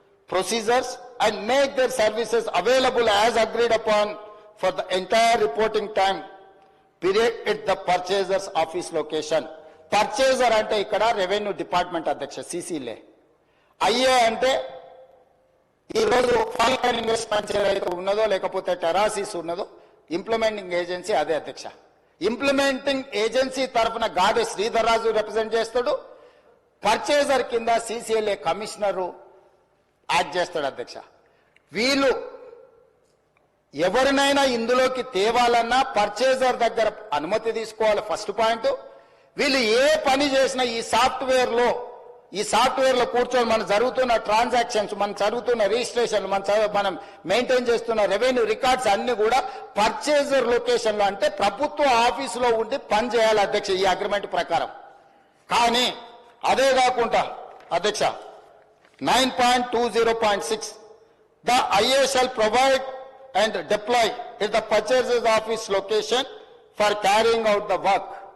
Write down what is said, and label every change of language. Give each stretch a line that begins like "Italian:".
English: procedures and make their services available as agreed upon for the entire reporting time period at the purchaser's office location.
Telugu: Purchaser అంటే ఇక్కడ revenue department అధ్యక్ష CCలే. IA అంటే ఈ రోజు Falcon investments ఏదైతే ఉన్నదో లేకపోతే టెరాసిస్ ఉన్నదో ఇంప్లిమెంటింగ్ ఏజెన్సీ అదే అధ్యక్ష. ఇంప్లిమెంటింగ్ ఏజెన్సీ తరఫున గాడి శ్రీధర్ రాజు రిప్రజెంట్ చేస్తాడు. పర్చేజర్ కింద CCLA కమిషనరు యాక్ట్ చేస్తాడు అధ్యక్ష. వీళ్ళు ఎవరినైనా ఇందులోకి తేవాలన్నా పర్చేజర్ దగ్గర అనుమతి తీసుకోవాలి ఫస్ట్ పాయింట్. వీళ్ళు ఏ పని చేసినా ఈ సాఫ్ట్వేర్ లో కూర్చొని మనం జరుగుతున్న ట్రాన్సాక్షన్స్, మనం జరుగుతున్న రిజిస్ట్రేషన్, మనం మెయింటైన్ చేస్తున్న రెవెన్యూ రికార్డ్స్ అన్ని కూడా పర్చేజర్ లొకేషన్ లో అంటే ప్రభుత్వ ఆఫీసులో ఉండి పని చేయాలి అధ్యక్ష ఈ అగ్రిమెంట్ ప్రకారం. కానీ అదే కాకుండా అధ్యక్ష
English: 9.20.6 ద IA shall provide and deploy at the purchaser's office location for carrying out the work.